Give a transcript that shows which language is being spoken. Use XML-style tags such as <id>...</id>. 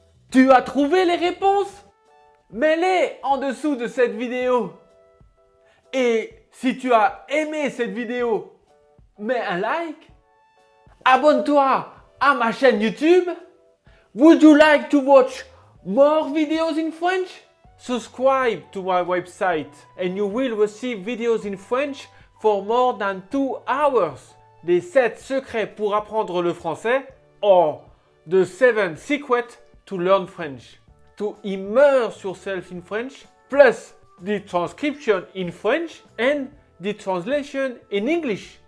<fr>Tu as trouvé les réponses? Mets-les en dessous de cette vidéo. Et si tu as aimé cette vidéo, mets un like. Abonne-toi à ma chaîne YouTube.</fr> <en>Would you like to watch more videos in French? Subscribe to my website and you will receive videos in French for more than 2 hours.</en> <fr>Des 7 secrets pour apprendre le français</fr> <en>or the 7 secrets to learn French. To immerse yourself in French, plus the transcription in French and the translation in English.</en>